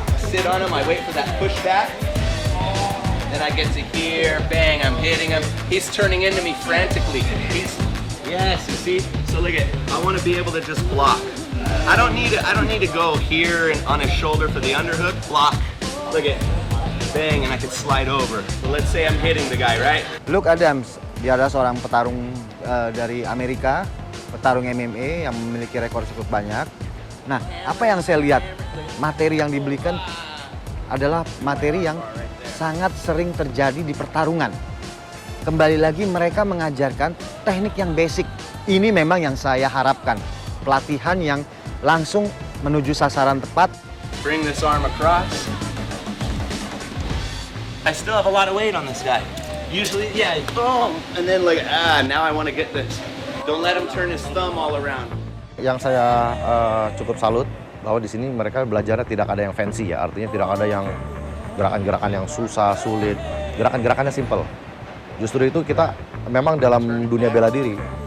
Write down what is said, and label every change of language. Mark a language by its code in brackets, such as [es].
[en] Sit on him, I wait for that pushback. Then I get to here, bang, I'm hitting him. He's turning into me frantically. Yes, you see? So look at, I want to be able to just block. I don't need to go here and on his shoulder for the underhook. Block. Look at, bang, and I can slide over. So let's say I'm hitting the guy, right? [id] Luke Adams, dia adalah seorang petarung dari Amerika, petarung MMA yang memiliki rekor cukup banyak. Nah, apa yang saya lihat, materi yang dibelikan adalah materi yang sangat sering terjadi di pertarungan. Kembali lagi mereka mengajarkan teknik yang basic. Ini memang yang saya harapkan. Pelatihan yang langsung menuju sasaran tepat. [en] Bring this arm across. I still have a lot of weight on this guy. Usually, yeah, boom, and then like, now I want to get this. Don't let him turn his thumb all around. [id] Yang saya cukup salut bahwa di sini mereka belajarnya tidak ada yang fancy ya, artinya tidak ada yang gerakan-gerakan yang susah, sulit, gerakan-gerakannya simple. Justru itu kita memang dalam dunia bela diri,